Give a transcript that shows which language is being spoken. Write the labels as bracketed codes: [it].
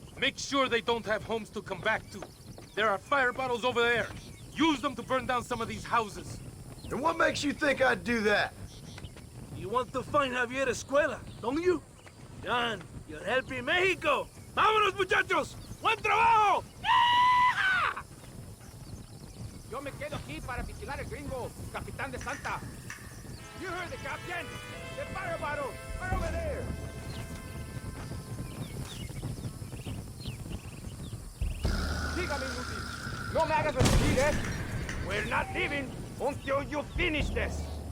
[en] Make sure they don't have homes to come back to. There are fire bottles over there. Use them to burn down some of these houses. And what makes you think I'd do that? You want to find Javier Escuela, don't you? John, you're helping Mexico. [es] ¡Vámonos, muchachos! ¡Buen trabajo! Yo me quedo aquí para vigilar el gringo, capitán de Santa. [en] You heard the captain. The fire bottles are over there. [es] Dígame, Muti. No me hagas repetir, ¿eh? [en] We're not leaving until you finish this.